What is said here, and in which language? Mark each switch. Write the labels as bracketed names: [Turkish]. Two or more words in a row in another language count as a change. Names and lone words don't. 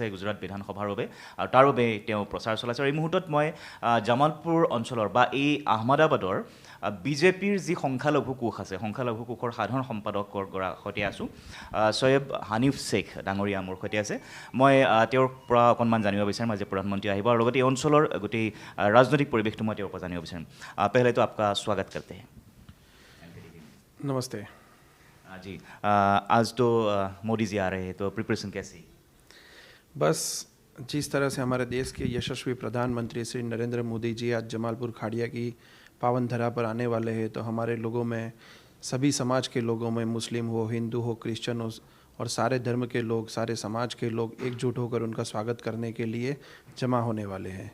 [Assamese] গুজৰাট বিধানসভাৰ বাবে আৰু তাৰ বাবে তেওঁ প্ৰচাৰ চলাইছে আৰু এই মুহূৰ্তত মই জামালপুৰ অঞ্চলৰ বা এই আহমেদাবাদৰ বিজেপিৰ যি সংখ্যালঘু কোষ আছে সংখ্যালঘু কোষৰ সাধাৰণ সম্পাদকৰ সৈতে আছোঁ ছয়েব হানিফ শ্বেখ ডাঙৰীয়া মোৰ সৈতে আছে মই তেওঁৰ পৰা অকণমান জানিব বিচাৰিম আজি প্ৰধানমন্ত্ৰী আহিব আৰু লগতে এই অঞ্চলৰ গোটেই ৰাজনৈতিক পৰিৱেশটো মই তেওঁৰ পৰা জানিব বিচাৰিম [Hindi] पहले तो आपका स्वागत करते हैं। नमस्ते जी आज तो मोदी जी आ रहे हैं तो प्रिपरेशन कैसी? बस जिस तरह से हमारे देश के यशस्वी प्रधानमंत्री श्री नरेंद्र मोदी जी आज जमालपुर खाड़िया की पावन धरा पर आने वाले हैं तो हमारे लोगों में सभी समाज के लोगों में मुस्लिम हो हिंदू हो क्रिश्चियन हो और सारे धर्म के लोग सारे समाज के लोग एकजुट होकर उनका स्वागत करने के लिए जमा होने वाले हैं।